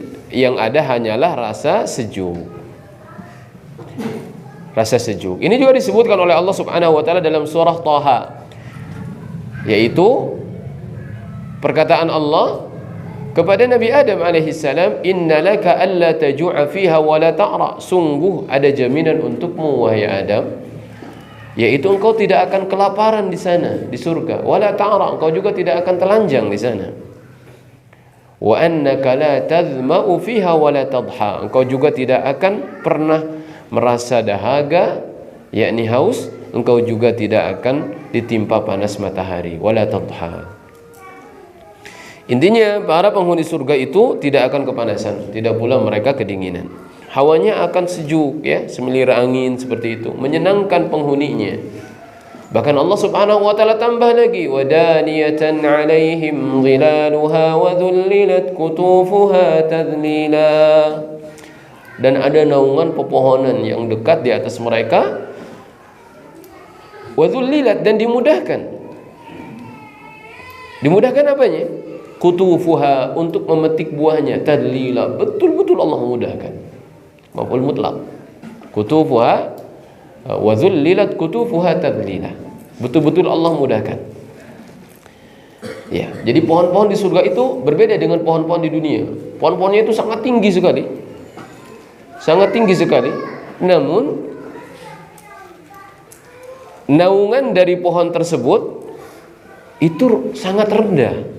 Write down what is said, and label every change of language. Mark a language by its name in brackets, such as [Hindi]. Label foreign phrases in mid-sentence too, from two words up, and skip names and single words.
[Indonesian] Yang ada hanyalah rasa sejuk. Rasa sejuk. Ini juga disebutkan oleh Allah [Arabic] سبحانه وتعالى [Indonesian] dalam surah Thaha. Yaitu perkataan Allah kepada Nabi Adam alaihissalam, [Arabic] "إن لك ألا تجوع فيها ولا تعرى." [Indonesian] Sungguh ada jaminan untukmu wahai Adam, yaitu engkau tidak akan kelaparan di sana, di surga. [Arabic] ولا تعرى, [Indonesian] engkau juga tidak akan telanjang di sana. [Arabic] وأنك لا تظمأ فيها ولا تضحى. [Indonesian] Engkau juga tidak akan pernah merasa dahaga, yakni haus. Engkau juga tidak akan ditimpa panas matahari. [Arabic] ولا تضحى. [Indonesian] Intinya para penghuni surga itu tidak akan kepanasan, tidak pula mereka kedinginan. Hawanya akan sejuk, ya, semilir angin seperti itu, menyenangkan penghuninya. Bahkan Allah [Arabic] سبحانه وتعالى [Indonesian] tambah lagi, [Arabic] ودانية عليهم ظلالها وذللت قطوفها تذليلا. [Indonesian] Dan ada naungan pepohonan yang dekat di atas mereka, [Arabic] وذللت, [Indonesian] dan dimudahkan. Dimudahkan apanya? Qutufuha, untuk memetik buahnya, tadlila, betul-betul Allah memudahkan. [Arabic] مفعول مطلق. قطوفها وذللت قطوفها تذليلا. [Indonesian] Betul-betul Allah mudahkan. Ya, jadi pohon-pohon di surga itu berbeda dengan pohon-pohon di dunia. Pohon-pohonnya itu sangat tinggi sekali. Sangat tinggi sekali. Namun naungan dari pohon tersebut itu sangat rendah.